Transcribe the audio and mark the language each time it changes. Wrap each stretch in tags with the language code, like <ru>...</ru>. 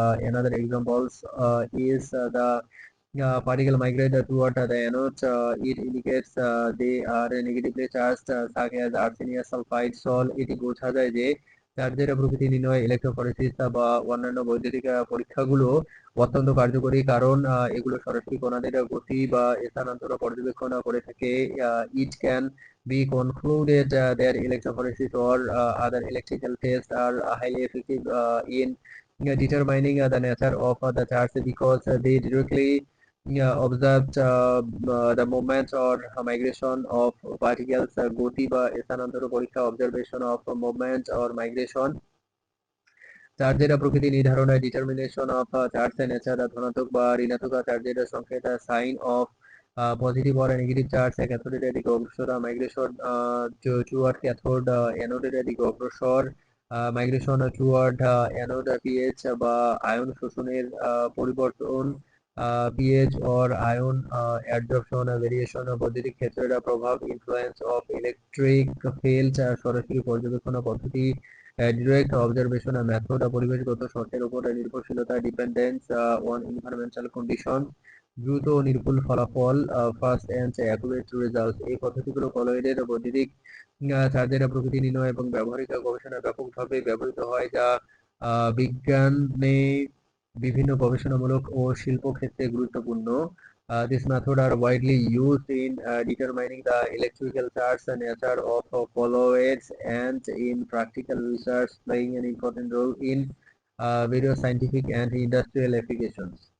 <en>Another examples is the particle migrate toward the anode, it indicates they are negatively charged, such as arsenious sulfide sol.</en> <bn>এটি বোঝা যায় যে চার্জের প্রকৃতি নির্ণয়ে electrophoresis বা অন্যান্য বৈদ্যুতিক পরীক্ষাগুলো অত্যন্ত কার্যকরী, কারণ এগুলো সরাসরি কণাদের গতি বা স্থানান্তর পর্যবেক্ষণ করে থাকে।</bn> <en>It can be concluded that electrophoresis or other electrical tests are highly effective in determining the nature of the charge, because they directly observed the movement or migration of particles.</en> <bn>গতি বা স্থানান্তর পরীক্ষা,</bn> <en>observation of movement or migration.</en> <bn>চার্জের প্রকৃতি নির্ধারণ,</bn> <en>determination of charge nature,</en> <bn>ধনাত্মক বা ঋণাত্মক চার্জের সংকেত,</bn> <en>sign of positive or negative charge,</en> <bn>ক্যাথোডের দিকে অগ্রসর, মাইগ্রেশন</bn> <en>toward cathode,</en> <bn>অ্যানোডের দিকে অগ্রসর,</bn> <en>migration toward anode,</en> <bn>পিএইচ বা আয়ন শোষণের পরিবর্তন,</bn> <en>pH or ion adsorption variation,</en> <bn>বৈদ্যুতিক ক্ষেত্রের প্রভাব,</bn> <en>influence of electric field,</en> <bn>সরাসরি পর্যবেক্ষণ পদ্ধতি,</bn> <en>direct observation method,</en> <bn>পরিবেশগত শর্তের উপর নির্ভরশীলতা,</bn> <en>dependence on environmental condition,</en> <bn>দ্রুত ও নির্ভুল ফলাফল,</bn> <en>Fast and accurate result.</en> <bn>এই পদ্ধতিগুলো কলয়েডের বৈদ্যুতিক চার্জের প্রকৃতি নির্ণয় এবং ব্যবহারিক গবেষণায় ব্যাপকভাবে ব্যবহৃত হয়, যা বিজ্ঞানে বিভিন্ন গবেষণামূলক ও শিল্প ক্ষেত্রে গুরুত্বপূর্ণ।</bn> <en>These methods are widely used in determining the electrical charge and nature of colloids, and in practical research, playing an important role in various scientific and industrial applications.</en>